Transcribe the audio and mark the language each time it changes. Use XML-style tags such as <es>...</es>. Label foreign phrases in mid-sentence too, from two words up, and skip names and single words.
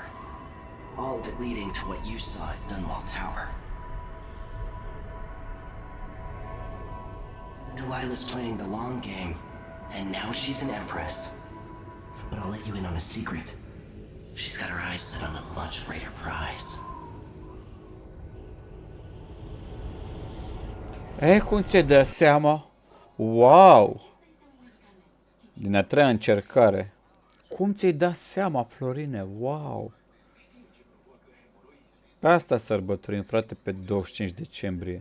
<en>All of it leading to what you saw at Dunwall Tower. Delilah's playing the long game, and now she's an empress. But I'll let you in on a secret. She's got her eyes set on a much greater prize.</en> <ro>Cum ți-ai dă seama? Wow! Din a treia încercare. Cum ți-ai dat seama, Florine? Wow! Pe asta sărbătorim, frate, pe 25 decembrie.</ro>